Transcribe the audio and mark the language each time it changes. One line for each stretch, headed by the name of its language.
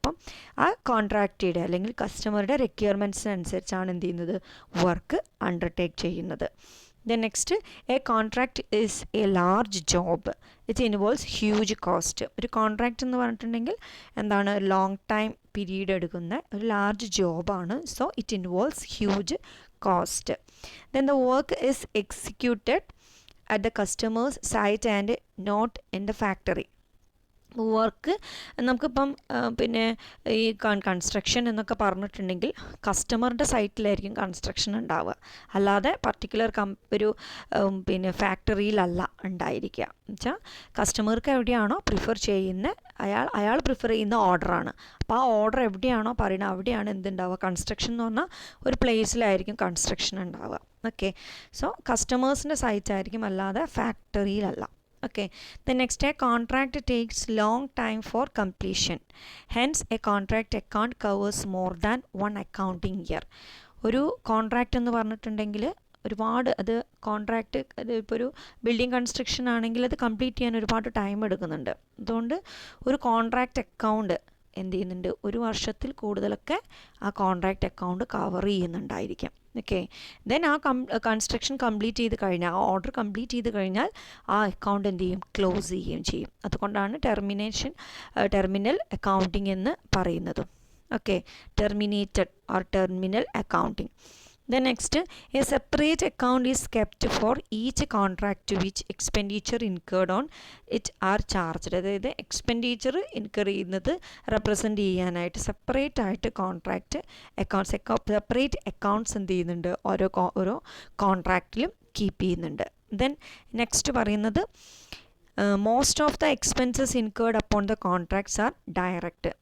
Malayalam: അപ്പം ആ കോൺട്രാക്റ്റിയുടെ അല്ലെങ്കിൽ കസ്റ്റമറുടെ റിക്വയർമെൻറ്റ്സിനനുസരിച്ചാണ് എന്ത് ചെയ്യുന്നത്, വർക്ക് അണ്ടർടേക്ക് ചെയ്യുന്നത്.
English: Then next, a contract is a large job. It involves huge cost.
Malayalam: ഒരു കോൺട്രാക്റ്റ് എന്ന് പറഞ്ഞിട്ടുണ്ടെങ്കിൽ എന്താണ്, ലോങ് ടൈം പീരീഡ് എടുക്കുന്ന ഒരു large ജോബാണ്.
English: So it involves huge cost. Then the work is executed at the customer's site and not in the factory.
Malayalam: Work നമുക്കിപ്പം ഈ construction എന്നൊക്കെ പറഞ്ഞിട്ടുണ്ടെങ്കിൽ കസ്റ്റമറുടെ സൈറ്റിലായിരിക്കും കൺസ്ട്രക്ഷൻ ഉണ്ടാവുക, അല്ലാതെ പർട്ടിക്കുലർ ഒരു ഫാക്ടറിയിലല്ല ഉണ്ടായിരിക്കുക. എന്നുവെച്ചാൽ കസ്റ്റമർക്ക് എവിടെയാണോ പ്രിഫർ ചെയ്യുന്നത്, അയാൾ പ്രിഫർ ചെയ്യുന്ന ഓർഡറാണ്. അപ്പോൾ ആ ഓർഡർ എവിടെയാണോ പറയുന്നത് അവിടെയാണ് എന്തുണ്ടാവുക, കൺസ്ട്രക്ഷൻ എന്ന് പറഞ്ഞാൽ ഒരു പ്ലേസിലായിരിക്കും കൺസ്ട്രക്ഷൻ ഉണ്ടാവുക. ഓക്കെ, സോ കസ്റ്റമേഴ്സിൻ്റെ സൈറ്റായിരിക്കും, അല്ലാതെ ഫാക്ടറിയിലല്ല.
English: Okay, the next, a contract takes long time for completion. Hence, a contract account covers more than one accounting year.
Malayalam: ഒരു കോൺട്രാക്റ്റ് എന്ന് പറഞ്ഞിട്ടുണ്ടെങ്കിൽ ഒരുപാട് അത് കോൺട്രാക്റ്റ് ഇപ്പോൾ ഒരു ബിൽഡിംഗ് കൺസ്ട്രക്ഷൻ ആണെങ്കിൽ അത് കംപ്ലീറ്റ് ചെയ്യാൻ ഒരുപാട് ടൈം എടുക്കുന്നുണ്ട്. അതുകൊണ്ട് ഒരു കോൺട്രാക്റ്റ് അക്കൗണ്ട് എന്ത് ചെയ്യുന്നുണ്ട്, ഒരു വർഷത്തിൽ കൂടുതലൊക്കെ ആ contract account cover ചെയ്യുന്നുണ്ടായിരിക്കും. Okay, then ആ കൺസ്ട്രക്ഷൻ കംപ്ലീറ്റ് ചെയ്ത് കഴിഞ്ഞാൽ, ആ ഓർഡർ കംപ്ലീറ്റ് ചെയ്ത് കഴിഞ്ഞാൽ ആ അക്കൗണ്ട് എന്ത് ചെയ്യും, ക്ലോസ് ചെയ്യുകയും ചെയ്യും. അതുകൊണ്ടാണ് ടെർമിനൽ അക്കൗണ്ടിങ് എന്ന് പറയുന്നതും.
English: Okay, terminated or terminal accounting. The next, a separate account is kept for each contract to which expenditure incurred on it are charged.
Malayalam: അതായത് എക്സ്പെൻഡിച്ചർ ഇൻകർ ചെയ്യുന്നത് റെപ്രസെൻറ്റ് ചെയ്യാനായിട്ട് സെപ്പറേറ്റ് ആയിട്ട് കോൺട്രാക്റ്റ് സെപ്പറേറ്റ് അക്കൗണ്ട്സ് എന്ത് ചെയ്യുന്നുണ്ട്, ഓരോ കോൺട്രാക്റ്റിലും keep ചെയ്യുന്നുണ്ട്.
English: then next
Malayalam: പറയുന്നത്,
English: Most of the expenses incurred upon the contracts are direct.